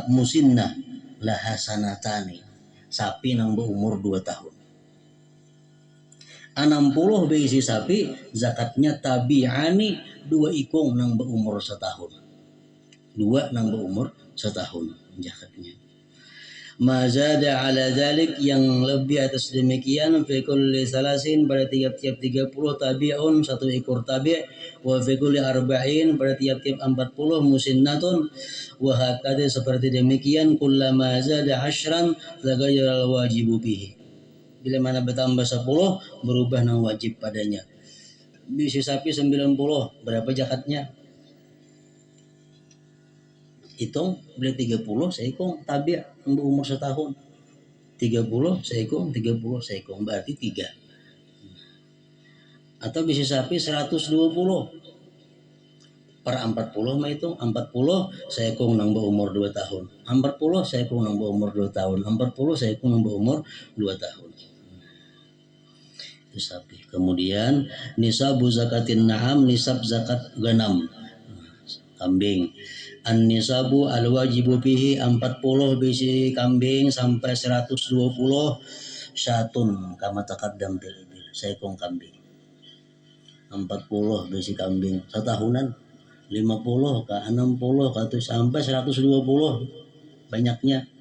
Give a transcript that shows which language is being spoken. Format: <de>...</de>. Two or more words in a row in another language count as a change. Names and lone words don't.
<ar>مسنة لها سنتان,</ar> <bjn>sapi nang berumur 2 tahun. 60 bisi sapi, zakatnya tabi'ani, 2 ikong nang berumur setahun. 2 nang berumur setahun zakatnya.</bjn> <ar>ما زاد على ذلك,</ar> <id>yang lebih atas demikian,</id> <ar>في كل ثلاثين,</ar> <id>pada tiap-tiap 30 tabi'un, 1 ekor tabi',</id> <ar>وفي كل أربعين,</ar> <id>pada tiap-tiap 40 musinnatun,</id> <ar>وهكذا,</ar> <id>seperti demikian,</id> <ar>كلما زاد 10 تغير الواجب به.</ar> <bjn>Bila mana bertambah 10, berubah nang wajib padanya. Bisi sapi 90, berapa zakatnya? Hitung, beli 30 seekong tabi' umur setahun. 30 seekong, 30 seekong, berarti 3. Atau bisa sapi 120 per 40 mah itu 40 seekong nang berumur 2 tahun. 40 seekong nang berumur 2 tahun. 40 seekong nang berumur 2 tahun. Itu sapi.</bjn> <id>Kemudian</id> <ar>نصاب زكاة النعم,</ar> <id>nisab zakat ganam.</id> <bjn>Kambing.</bjn> <ar>النصاب الواجب فيه</ar> <bjn>40 bisi kambing sampai 120</bjn> <ar>شاة كما تقدم بالإبل,</ar> <bjn>seekong kambing. 40 bisi kambing setahunan, 50 ke 60 ke sampai 120 banyaknya.</bjn>